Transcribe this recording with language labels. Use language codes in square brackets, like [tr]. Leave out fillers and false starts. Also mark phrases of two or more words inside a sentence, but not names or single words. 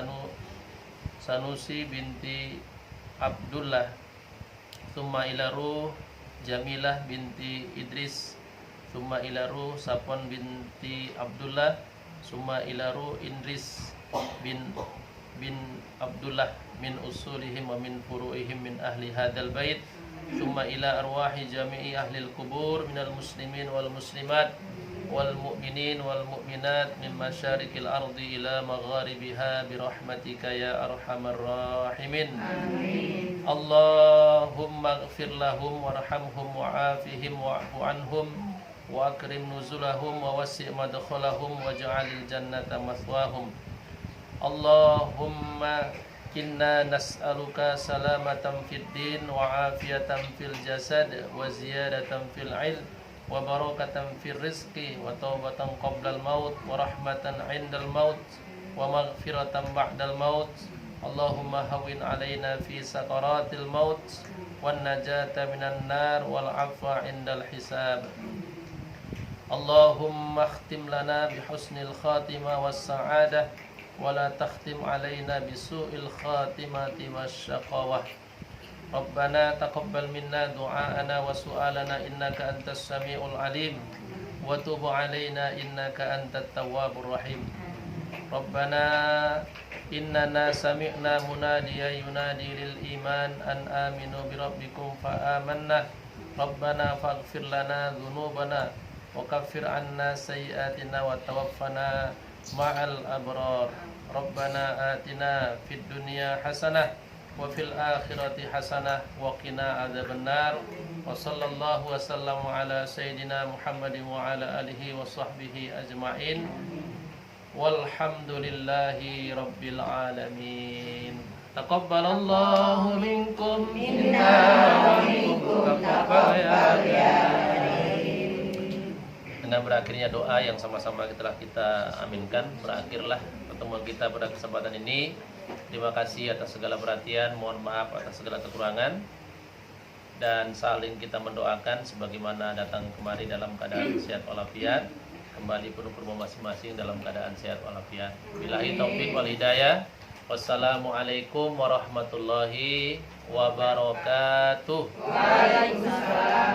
[ar] Sanusi binti Abdullah, summa ila ruh Jamilah binti Idris, summa ila ruh Sapon بنت Abdullah، ثم إلى روح Indris بن Abdullah من أصولهم ومن فروعهم من أهل هذا البيت، ثم إلى أرواح جميع أهل القبور من المسلمين والمسلمات والمؤمنين والمؤمنات من مشارق الأرض إلى مغاربها برحمتك يا أرحم الراحمين. Amin. اللهم اغفر لهم وارحمهم وعافهم واعف عنهم وأكرم نزلهم ووسع مدخلهم واجعل الجنة مثواهم. اللهم إنا نسألك سلامة في الدين وعافية في الجسد وزيادة في العلم وبركة في الرزق وتوبة قبل الموت ورحمة عند الموت ومغفرة بعد الموت. اللهم هون علينا في سكرات الموت والنجاة من النار والعفو عند الحساب. اللهم اختم لنا بحسن الخاتمة والسعادة ولا تختم علينا بسوء الخاتمة والشقاوة. ربنا تقبل منا دعاءنا وسؤالنا إنك أنت السميع العليم وتب علينا إنك أنت التواب الرحيم. ربنا إننا سمعنا مناديا ينادي للإيمان أن آمنوا بربكم فآمنا. ربنا فاغفر لنا ذنوبنا وكفر عنا سيئاتنا وتوفنا مع الأبرار. ربنا آتنا في الدنيا حسنة وفي الآخرة حسنة وقنا عذاب النار. وصلى الله وسلم على سيدنا Muhammadin وعلى آله وصحبه أجمعين. والحمد لله رب العالمين. تقبل الله منكم إنا ومنكم تقبل يا. [id] Dengan berakhirnya doa yang sama-sama telah kita aminkan, berakhirlah pertemuan kita pada kesempatan ini. Terima kasih atas segala perhatian, mohon maaf atas segala kekurangan. Dan saling kita mendoakan sebagaimana datang kemari dalam keadaan sehat walafiat, kembali penuh rumah masing-masing dalam keadaan sehat walafiat. [ar] بالله التوفيق والهداية. والسلام عليكم ورحمة الله وبركاته. Waalaikumsalam.